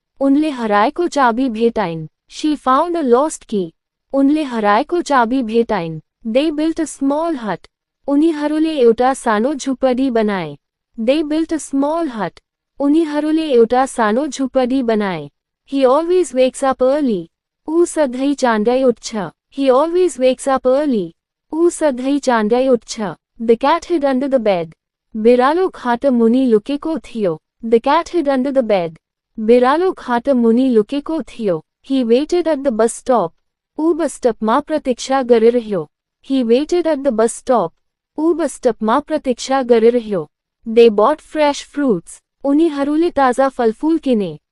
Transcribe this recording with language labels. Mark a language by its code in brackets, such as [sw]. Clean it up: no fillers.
[ne] उनले हराएको चाबी भेटाइन्. [en] She found a lost key. [ne] उनले हराएको चाबी भेटाइन्. [en] They built a small hut. [ne] उनीहरूले एउटा सानो झुपडी बनाए. [en] They built a small hut. [ne] उनीहरूले एउटा सानो झुपडी बनाए. [en] He always wakes up early. [ne] ऊ सधैँ चाँडै उठ्छ. [en] He always wakes up early. [ne] ऊ सधैँ चाँडै उठ्छ. [en] The cat hid under the bed. [ne] बिरालो खाट मुनि लुकेको थियो. [en] The cat hid under the bed. [ne] बिरालो खाट मुनि लुकेको थियो. [en] He waited at the bus stop. [ne] ऊ बस स्टपमा प्रतीक्षा गरिरह्यो. [en] He waited at the bus stop. [ne] ऊ बस स्टपमा प्रतीक्षा गरिरह्यो. [en] They bought fresh fruits. [ne] उनीहरूले ताजा फलफूल किने.